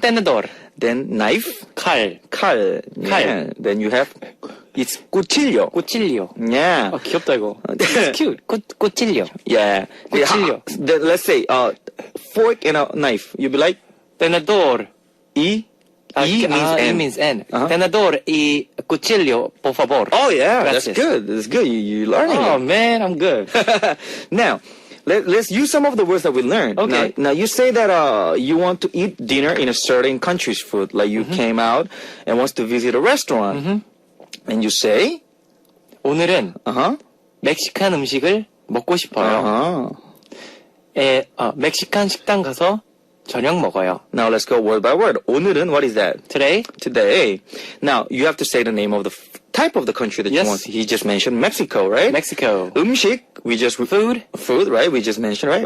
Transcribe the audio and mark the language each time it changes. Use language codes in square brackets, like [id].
[es] tenedor. [en] Then knife. [ko] 칼. 칼. Yeah. [en] Then you have it's cuchillo. [es] cuchillo. [en] Yeah. [ko] 귀엽다 이거. [en] It's cute. cuchillo. Yeah. [es] Cuchillo. [en] Then let's say fork and a knife. You be like [es] tenedor. [en] E means N. Uh-huh. [es] tenedor y cuchillo, por favor. [en] Oh yeah, [es] Gracias. [en] that's good. That's good. You're learning. Oh it. man, I'm good. Now, let's use some of the words that we learned. Okay. Now you say that you want to eat dinner in a certain country's food. Like you came out and wants to visit a restaurant. And you say, [ko] 오늘은 uh-huh. 멕시칸 음식을 먹고 싶어요. Uh-huh. 멕시칸 식당 가서 저녁 먹어요. [en] Now let's go word by word. 오늘은, what is that? Today? Today. Now, you have to say the name of the type of the country that Yes. you want. He just mentioned Mexico, right? Mexico. 음식, we just... Food? Food, right? We just mentioned, right?